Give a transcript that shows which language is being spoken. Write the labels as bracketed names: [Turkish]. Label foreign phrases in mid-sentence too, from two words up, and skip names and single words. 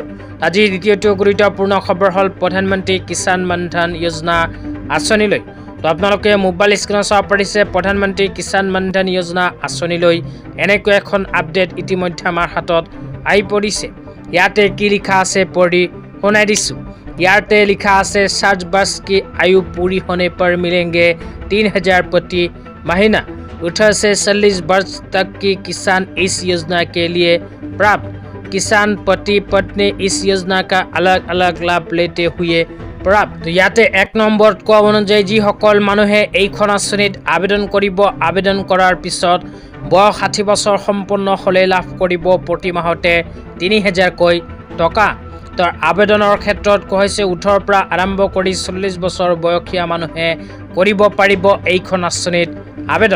[Assamese] আজি দ্বিতীয়টো গুৰুত্বপূৰ্ণ খবৰ হ'ল প্ৰধানমন্ত্ৰী কিষাণ মানধন যোজনা আঁচনিলৈ। তো আপোনালোকে মোবাইল স্ক্ৰীণত চাব পাৰিছে প্ৰধানমন্ত্ৰী কিষাণ মানধন যোজনা আঁচনিলৈ এনেকৈ এখন আপডেট ইতিমধ্যে আমাৰ হাতত আহি পৰিছে। ইয়াতে কি লিখা আছে পঢ়ি শুনাই দিছোঁ। ইয়াতে লিখা আছে [Hindi] 60 वर्ष की आयु पूरी होने पर मिलेंगे 3000 प्रति महीना। 18 से 40 वर्ष तक की किसान इस योजना के लिए प्राप्त। किसान पति पत्नी इस योजना का अलग अलग लाभ लेते हुए प्राप्त। [Assamese] ইয়াতে 1 নম্বৰত কোৱা অনুযায়ী যিসকল মানুহে এইখন আঁচনিত আবেদন কৰিব, আবেদন কৰাৰ পিছত বয়স 60 বছৰ সম্পূৰ্ণ হ'লে লাভ কৰিব প্ৰতি মাহতে 3000কৈ টকা। তো আবেদনৰ ক্ষেত্ৰত কোৱা হৈছে 18 পৰা আৰম্ভ কৰি 40 বছৰ বয়সীয়া মানুহে কৰিব পাৰিব এইখন আঁচনিত আবেদন।